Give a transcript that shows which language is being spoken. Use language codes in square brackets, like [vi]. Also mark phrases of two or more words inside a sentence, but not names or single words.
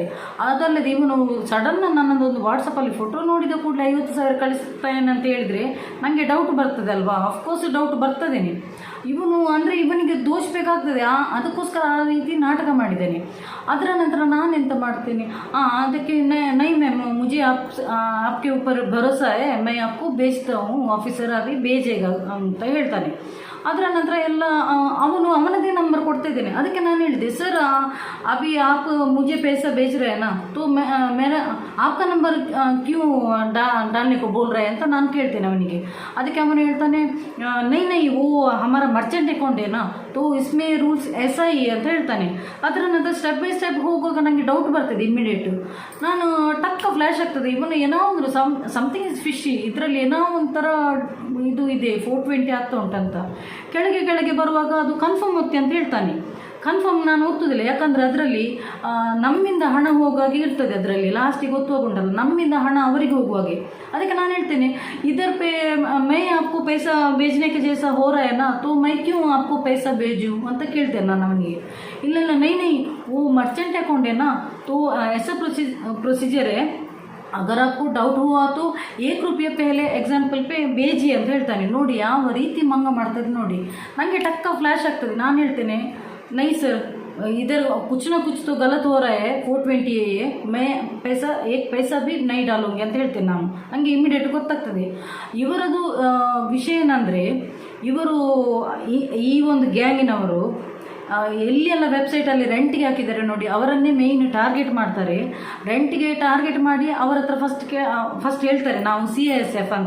[kn] ಅದಲ್ಲದೆ ಇವನು ಸಡನ್ ನನ್ನದೊಂದು ವಾಟ್ಸಪ್ಪಲ್ಲಿ ಫೋಟೋ ನೋಡಿದ ಕೂಡಲೇ 50,000 ಕಳಿಸ್ತಾನೆ ಅಂತ ಹೇಳಿದರೆ ನನಗೆ ಡೌಟ್ ಬರ್ತದೆ ಅಲ್ವಾ. ಅಫ್ಕೋರ್ಸ್ ಡೌಟ್ ಬರ್ತದೇನೆ. ಇವನು ಅಂದರೆ ಇವನಿಗೆ ದೋಷಬೇಕಾಗ್ತದೆ, ಅದಕ್ಕೋಸ್ಕರ ಆ ರೀತಿ ನಾಟಕ ಮಾಡಿದ್ದೇನೆ. ಅದರ ನಂತರ ನಾನೆಂತ ಮಾಡ್ತೇನೆ, ಅದಕ್ಕೆ [hi] नहीं मैम ಮುझे आपके ऊपर भरोसा है, मैं आपको भेजता हूँ, ऑफिसर अभी भेजेगा [kn] ಅಂತ ಹೇಳ್ತಾನೆ. ಅದರ ನಂತರ ಎಲ್ಲ ಅವನದೇ ನಂಬರ್ ಕೊಡ್ತಾ ಇದ್ದೇನೆ. ಅದಕ್ಕೆ ನಾನು ಹೇಳಿದೆ, ಸರ್ [hi] अभी आप मुझे पैसा भेज रहे हैं ना, तो मेरा आपका नंबर क्यों डालने को बोल रहे हैं [kn] ಅಂತ ನಾನು ಕೇಳ್ತೇನೆ ಅವನಿಗೆ. ಅದಕ್ಕೆ ಅವನು ಹೇಳ್ತಾನೆ, [hi] नहीं नहीं वो हमारा [en] merchant account [hi] है ना, तो इसमें रूल्स ऐसा ही [kn] ಅಂತ ಹೇಳ್ತಾನೆ. ಅದರ ನಂತರ [en] step by step [kn] ಹೋಗುವಾಗ ನನಗೆ ಡೌಟ್ ಬರ್ತದೆ ಇಮ್ಮಿಡಿಯೇಟು. ನಾನು ಟಕ್ಕ ಫ್ಲ್ಯಾಶ್ ಆಗ್ತದೆ, ಇವನು ಏನೋ ಒಂದು [en] something is fishy, [kn] ಇದರಲ್ಲಿ ಏನೋ ಒಂಥರ ಇದು ಇದೆ, 420 ಆಗ್ತಾ ಉಂಟಂತ. ಕೆಳಗೆ ಬರುವಾಗ ಅದು ಕನ್ಫರ್ಮ್ ಒತ್ತಿ ಅಂತ ಹೇಳ್ತಾನೆ. ಕನ್ಫರ್ಮ್ ನಾನು ಒತ್ತುದಿಲ್ಲ, ಯಾಕಂದರೆ ಅದರಲ್ಲಿ ನಮ್ಮಿಂದ ಹಣ ಹೋಗುವಾಗೆ ಇರ್ತದೆ. ಅದರಲ್ಲಿ ಲಾಸ್ಟಿಗೆ ಒತ್ತುವಾಗ ಉಂಟಲ್ಲ, ನಮ್ಮಿಂದ ಹಣ ಅವರಿಗೆ ಹೋಗುವಾಗೆ. ಅದಕ್ಕೆ ನಾನು ಹೇಳ್ತೇನೆ, ಇದರ [hi] पे मैं आपको पैसा भेजने के जैसा हो रहा है ना, तो मैं क्यों आपको पैसा भेजूँ [kn] ಅಂತ ಕೇಳ್ತೇನೆ ನಾನು ಅವನಿಗೆ. [hi] ಇಲ್ಲ नहीं वो [en] merchant account [hi] है ना, तो ऐसा प्रोसीजर है, अगर आपको डाउट हुआ तो 1 रुपये पहले एग्जाम्पल पे भेजिए [kn] ಅಂತ ಹೇಳ್ತಾನೆ. ನೋಡಿ ಯಾವ ರೀತಿ ಮಂಗ ಮಾಡ್ತದೆ ನೋಡಿ. ನನಗೆ ಟಕ್ಕ ಫ್ಲ್ಯಾಶ್ ಆಗ್ತದೆ. ನಾನು ಹೇಳ್ತೇನೆ, [hi] नहीं सर इधर कुछ ना कुछ तो गलत हो रहा है, 420 है, मैं एक पैसा भी नहीं डालूंगी [kn] ಅಂತ ಹೇಳ್ತೇನೆ ನಾನು. ನನಗೆ ಇಮಿಡಿಯೇಟ್ ಗೊತ್ತಾಗ್ತದೆ ಇವರದು ವಿಷಯ ಏನಂದರೆ, ಇವರು ಈ ಒಂದು ಗ್ಯಾಂಗಿನವರು ಎಲ್ಲಿಯೆಲ್ಲ ವೆಬ್ಸೈಟಲ್ಲಿ ರೆಂಟಿಗೆ ಹಾಕಿದ್ದಾರೆ ನೋಡಿ, ಅವರನ್ನೇ [en] main target [kn] ಮಾಡ್ತಾರೆ. ರೆಂಟಿಗೆ ಟಾರ್ಗೆಟ್ ಮಾಡಿ ಅವರ ಹತ್ರ ಫಸ್ಟ್ ಹೇಳ್ತಾರೆ ನಾವು CISF ಅಂತ.